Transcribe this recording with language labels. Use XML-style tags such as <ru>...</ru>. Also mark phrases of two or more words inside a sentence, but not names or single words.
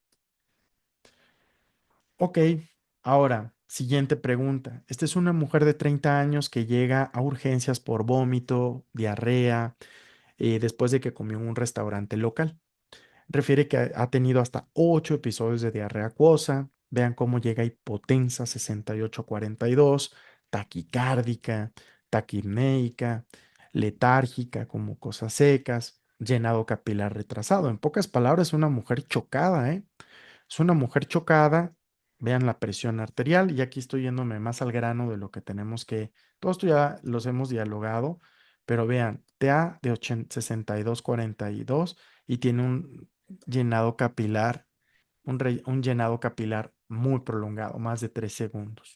<es>Ok, ahora, siguiente pregunta. Esta es una mujer de 30 años que llega a urgencias por vómito, diarrea, después de que comió en un restaurante local. Refiere que ha tenido hasta 8 episodios de diarrea acuosa. Vean cómo llega hipotensa 68-42, taquicárdica, taquipneica, letárgica como cosas secas, llenado capilar retrasado. En pocas palabras, una mujer chocada, ¿eh? Es una mujer chocada. Vean la presión arterial y aquí estoy yéndome más al grano de lo que tenemos que, todo esto ya los hemos dialogado, pero vean, TA de 62-42 y tiene un llenado capilar, un llenado capilar muy prolongado, más de 3 segundos.</es>